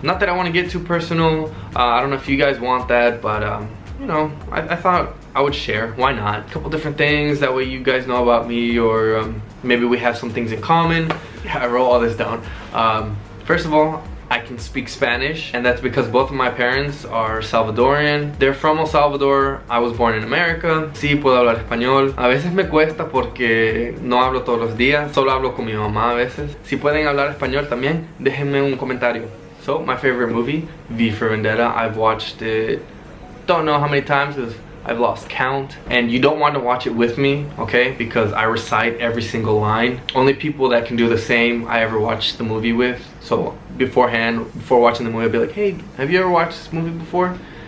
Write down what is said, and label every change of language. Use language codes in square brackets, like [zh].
[en] Not that I want to get too personal. I don't know if you guys want that, but you know, I thought I would share. Why not? A couple different things, that way you guys know about me, or maybe we have some things in common. Yeah, I wrote all this down. First of all, I can speak Spanish, and that's because both of my parents are Salvadorian. They're from El Salvador. I was born in America. [es] Sí, puedo hablar español. A veces me cuesta porque no hablo todos los días. Solo hablo con mi mamá a veces. Si pueden hablar español también, déjenme un comentario. [en] So, my favorite movie, V for Vendetta. I've watched it, don't know how many times, because I've lost count. And you don't want to watch it with me, okay? Because I recite every single line. Only people that can do the same I ever watched the movie with. So beforehand, before watching the movie, I'll be like, hey, have you ever watched this movie before?